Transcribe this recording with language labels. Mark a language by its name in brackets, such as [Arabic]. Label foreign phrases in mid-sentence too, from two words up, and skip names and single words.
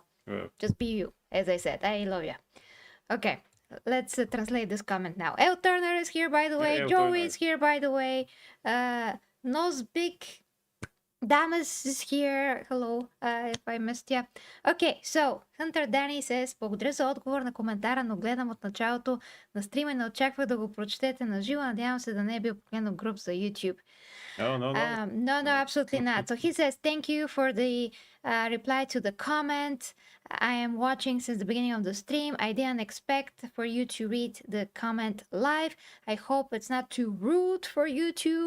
[English] Just be you, as I said. I love you. Okay, let's translate this comment now. El Turner is here, by the way. Hey, Joey is here, by the way. Nozbik Damas is here. Hello, if I missed ya. Okay, so Hunter Danny says, [Bulgarian] благодаря за отговор на коментара, но гледам от началото на стрима и не очаквах да го прочетете на живо. Надявам се да не е бил погледнат груп за YouTube. [English] No, No, absolutely not. So he says, thank you for the reply to the comment. I am watching since the beginning of the stream. I didn't expect for you to read the comment live. I hope it's not too rude for YouTube.